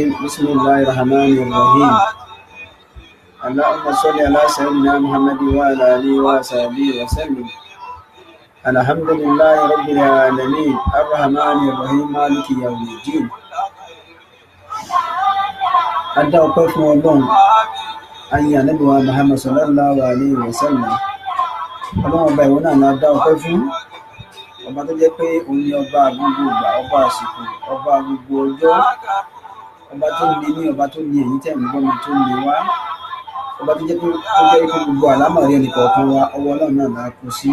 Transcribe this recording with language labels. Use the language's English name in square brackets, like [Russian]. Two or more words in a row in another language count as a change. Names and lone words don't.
[Arabic] بسم الله الرحمن الرحيم. اللهم صل على سيدنا محمد وعلى آله وصحبه وسلم. الحمد لله رب العالمين الرحمن الرحيم مالك يوم الدين. [Yoruba] Adá ọpẹ́ fún Ọlọ́run, ayé Ànábì wa Muhammad [Arabic] صلى الله عليه وسلم. [Yoruba] Ọlọ́run ọba ìwọ náà la dá ọpẹ́ fún. Ọba tó jẹ́ pé òun ni ọba gbogbo ìgbà, ọba àsìkò, ọba gbogbo ọjọ́, ọba tó ní ní, ọba tó ní ẹ̀yìn tẹ̀ ń gbọ́ mi tó ní wá, ọba tó jẹ́ pé gbogbo àlámọ̀rí ẹnì kọ̀ọ̀kan wa ọwọ́ Ọlọ́run náà la kó sí.